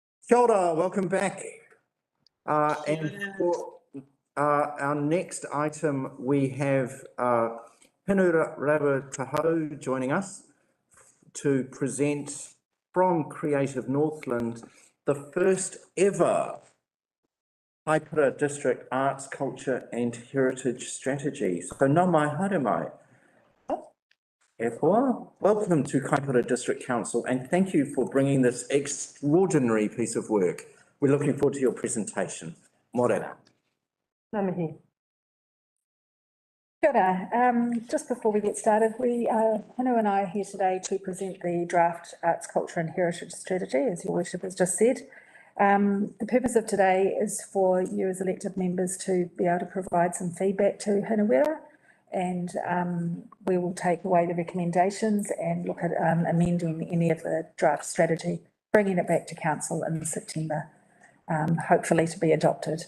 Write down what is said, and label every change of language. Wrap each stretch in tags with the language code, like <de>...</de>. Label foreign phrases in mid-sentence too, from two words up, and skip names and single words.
<mi>Kia ora,</mi> <en>welcome back. And for our next item, we have Hinu Rawa joining us to present from Creative Northland the first ever Kaipara District Arts, Culture and Heritage Strategy.</en> <mi>So nā mai haere mai. E koa.</mi> <en>Welcome to Kaipara District Council and thank you for bringing this extraordinary piece of work. We're looking forward to your presentation. Morena.</en> <mi>Ngā mihi. Kia ora.</mi> <en>Just before we get started, Hinu and I are here today to present the draft Arts, Culture and Heritage Strategy, as your worship has just said. The purpose of today is for you as elected members to be able to provide some feedback to Hinuera, and we will take away the recommendations and look at amending any of the draft strategy, bringing it back to council in September, hopefully to be adopted.</en>